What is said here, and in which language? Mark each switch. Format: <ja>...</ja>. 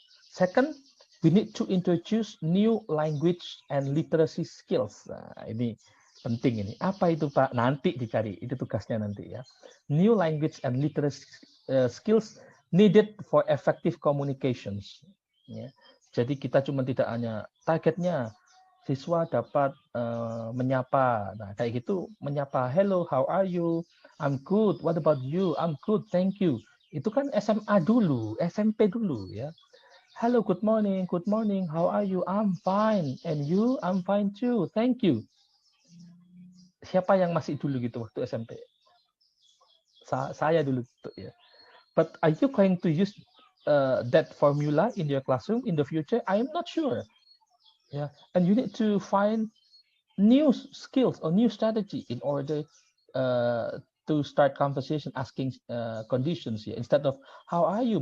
<en>Second, we need to introduce new language and literacy skills.</en> <id>Nah, ini penting ini. Apa itu Pak? Nanti dicari, itu tugasnya nanti ya.</id> <en>New language and literacy skills needed for effective communications.</en> <id>Ya. Jadi kita cuma tidak hanya targetnya siswa dapat menyapa. Nah, kayak gitu menyapa,</id> <en>hello, how are you? I'm good. What about you? I'm good, thank you.</en> <id>Itu kan SMA dulu, SMP dulu ya.</id> <en>Hello, good morning, how are you? I'm fine. And you? I'm fine too, thank you.</en> <id>Siapa yang masih dulu gitu waktu SMP? Saya dulu gitu ya.</id> <en>But are you going to use that formula in your classroom in the future? I am not sure. Yeah, and you need to find new skills or new strategy in order to start conversation, asking conditions here instead of how are you?</en>